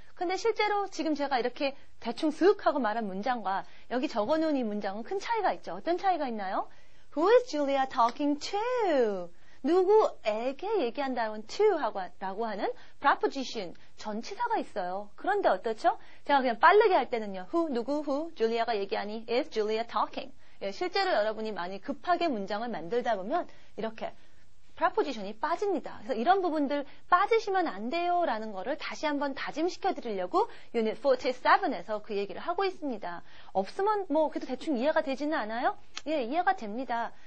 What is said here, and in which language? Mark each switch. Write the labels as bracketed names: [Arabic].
[Korean] 근데 실제로 지금 제가 이렇게 대충 쓱 하고 말한 문장과 여기 적어놓은 이 문장은 큰 차이가 있죠. 어떤 차이가 있나요? [English] Who is Julia talking to? [Korean] 누구에게 얘기한다는 to라고 하는 preposition, 전치사가 있어요. 그런데 어떻죠? 제가 그냥 빠르게 할 때는요. who, 줄리아가 얘기하니 [English] is Julia talking. [Korean] 실제로 여러분이 많이 급하게 문장을 만들다 보면 이렇게 preposition이 빠집니다. 그래서 이런 부분들 빠지시면 안 돼요 라는 거를 다시 한번 다짐시켜 드리려고 유닛 47에서 그 얘기를 하고 있습니다. 없으면 그래도 대충 이해가 되지는 않아요? 이해가 됩니다.